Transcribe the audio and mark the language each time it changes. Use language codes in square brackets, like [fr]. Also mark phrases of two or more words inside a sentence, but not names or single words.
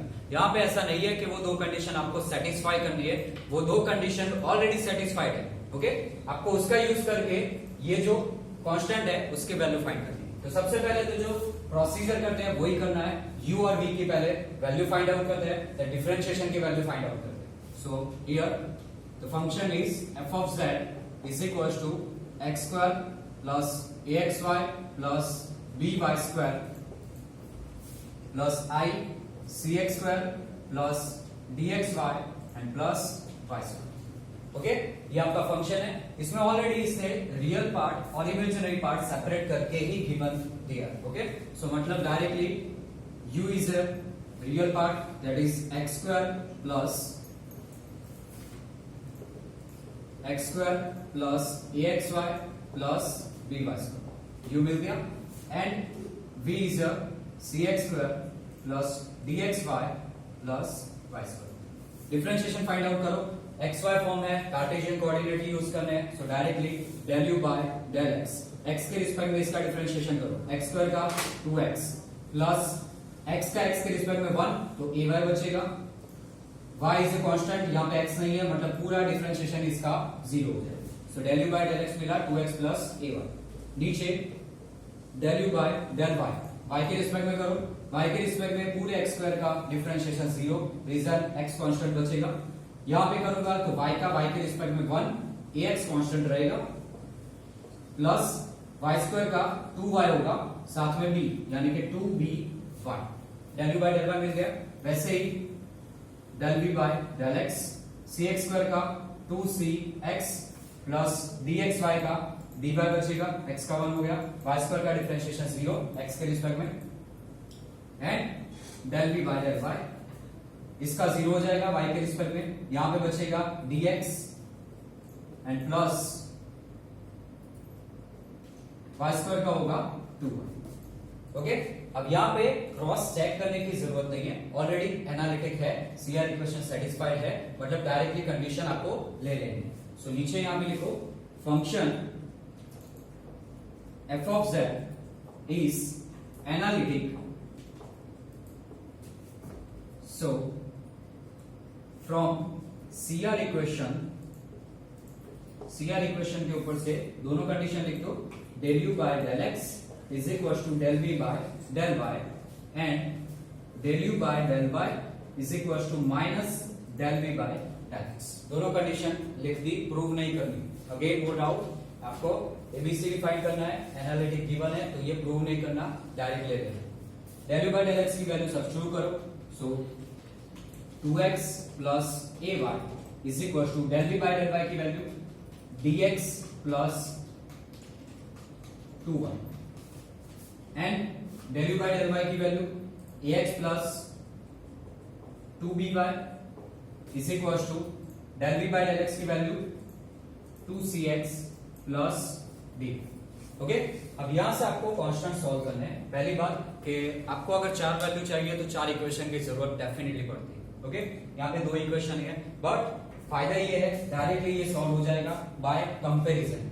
[hi] यहाँ पे ऐसा नहीं है कि वो दो कंडीशन आपको सेटिस्फाई करनी है, वो दो कंडीशन [en] already satisfied [hi] है. ओके, आपको उसका यूज करके ये जो कांस्टेंट है उसकी [en] value find [hi] करनी है. तो सबसे पहले तो जो प्रोसीजर करते हैं वही करना है. u और v की पहले [en] value find out [hi] करते हैं, [en] the differentiation [hi] की [en] value find out [hi] करते हैं. [en] so here the function is f of z is equals to x square plus axy plus by square plus I cx square plus dxy and plus y square. [hi] ओके, ये आपका फंक्शन है. इसमें ऑलरेडी इसने [en] real part [hi] और [en] imaginary part separate [hi] करके ही गिवन दिया. [en] okay, so मतलब directly u is a real part that is x square plus axy plus by square. u [hi] मिल गया. [en] and v is a cx square plus dxy plus y square. differentiation find out [hi] करो. xy फॉर्म है, [en] Cartesian coordinate use [hi] करने हैं, [en] so directly del u by del x. [hi] x के रिस्पेक्ट में इसका डिफरेंशिएशन करो. x स्क्वायर का 2x प्लस x का x के रिस्पेक्ट में 1 तो ay बचेगा. y इज अ कांस्टेंट, यहां पे x नहीं है मतलब पूरा डिफरेंशिएशन इसका 0 हो जाएगा. [en] so del u by del x [hi] मिला 2x प्लस ay. नीचे [en] del u by del y, [hi] y के रिस्पेक्ट में करो. y के रिस्पेक्ट में पूरे x स्क्वायर का डिफरेंशिएशन 0, रीजन x कांस्टेंट बचेगा. यहां पे करूंगा तो y का y के रिस्पेक्ट में 1, ax कांस्टेंट रहेगा प्लस y स्क्वायर का 2y होगा साथ में b यानी कि 2by. [en] del u by del y [hi] मिल गया. वैसे ही [en] del v by del x, [hi] cx स्क्वायर का 2cx प्लस dxy का dy बचेगा, x का 1 हो गया. y स्क्वायर का डिफरेंशिएशन 0 x के रिस्पेक्ट में [en] and del v by del y [hi] इसका 0 हो जाएगा y के रिस्पेक्ट में. यहां पे बचेगा dx एंड प्लस y स्क्वायर का होगा 2y. ओके, अब यहां पे [en] cross check [hi] करने की जरूरत नहीं है, [en] already analytic [hi] है, [en] CR equation satisfied [hi] है, मतलब [en] directly condition [hi] आपको ले लेंगे. सो नीचे यहां पे लिखो [en] function f of z is analytic. So from CR equation [hi] के ऊपर से दोनों कंडीशन लिख दो. [en] del u by del x is equals to del v by del y and del u by del y is equals to minus del v by del x. [hi] दोनों कंडीशन लिख दी, प्रूव नहीं करनी. अगेन वो डाउट, आपको एबीसीडी फाइंड करना है, [en] analytic given [hi] है तो ये प्रूव नहीं करना, डायरेक्ट ले लेना. [en] del u by del x [hi] की [en] value substitute [hi] करो. [en] सो 2x plus ay is equals to del v by del y की वैल्यू dx plus 2y and del u by del y की वैल्यू ax plus 2by is equals to del v by del x की वैल्यू 2cx plus d. [hi] ओके, अब यहां से आपको [en] constant solve [hi] करने हैं. पहली बात कि आपको अगर 4 वैल्यू चाहिए तो 4 इक्वेशन की जरूरत डेफिनेटली पड़ती है. ओके, यहाँ पे 2 इक्वेशन है, बट फायदा ये है डायरेक्टली ये सॉल्व हो जाएगा [en] by comparison.